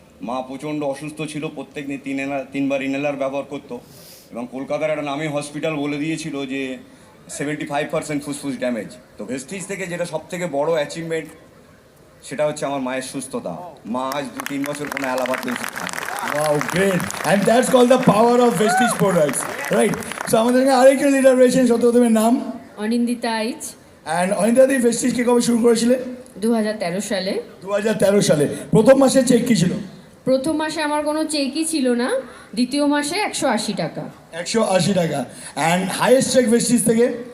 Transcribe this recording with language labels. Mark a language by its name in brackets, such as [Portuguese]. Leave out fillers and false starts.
[Bangla] মা প্রচণ্ড অসুস্থ ছিল, প্রত্যেক দিন 3বার ইনহেলার ব্যবহার করতো, এবং কলকাতার একটা নামী হসপিটাল বলে দিয়েছিল যে 75% ফুসফুস ড্যামেজ। তো ভেস্টিজ থেকে যেটা সব থেকে বড় অ্যাচিভমেন্ট, সেটা হচ্ছে আমার মায়ের সুস্থতা। মা আজ 2-3 বছর কোনো অ্যালাপাতি ওষুধ খায় না। [English] Wow, great. And that's called the power of Vestige products. Right. [Bangla] So আমাদের সঙ্গে আরেকজন লিডার রয়েছেন, সত্যমের নাম? অনিন্দিতা আইচ। অ্যান্ড অনিন্দিতা, ভেস্টিজ কে কবে শুরু করেছিলেন? 2013 সালে। 2013 সালে। প্রথম মাসের চেক কি ছিল? প্রথম মাসে আমার কোনো চেকই ছিল না, দ্বিতীয় মাসে 180 টাকা। 180 টাকা। অ্যান্ড হাইয়েস্ট চেক ভেস্টিজ থেকে?